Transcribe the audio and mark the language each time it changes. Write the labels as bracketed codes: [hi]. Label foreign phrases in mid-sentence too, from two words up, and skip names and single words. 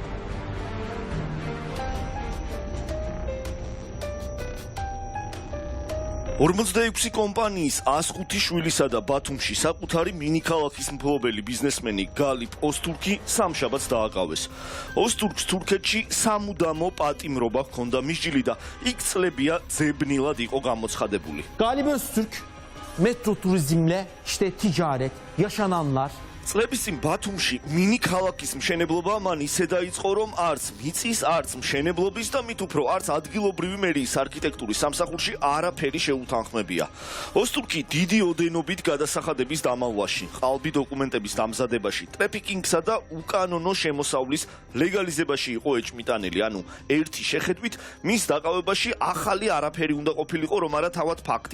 [ka] 46 კომპანიის 105 შვილისა და ბათუმში საკუთარი მინიქალაქის მფლობელი ბიზნესმენი გალიფ ოსტურკი სამშაბათს დააკავეს. ოსტურკს თურქეთში სამუდამო პატიმრობა ჰქონდა მისჯილი და იქ წლებია ძებნილად იყო გამოცხადებული. [tr] Galip Öztürk metro turizmle işte ticaret, yaşananlar [ka] წლების წინ ბათუმში მინიქალაქის მშენებლობა მან ისე დაიწყო, რომ არც მიწის, არც მშენებლობის და მით უფრო არც ადგილობრივი მერიის არქიტექტურის სამსახურში არაფერი შეუთანხმებია. ოსტურკი დიდი ოდენობით გადასახადების დამალვაში, ყალბი დოკუმენტების დამზადებაში, ტრეფიკინგსა და უკანონო შემოსავლის ლეგალიზებაში იყო ეჭმიტანელი, ანუ ერთი შეხედვით მის დაყავებაში ახალი არაფერი უნდა ყოფილიყო, რომ არა თავად ფაქტი.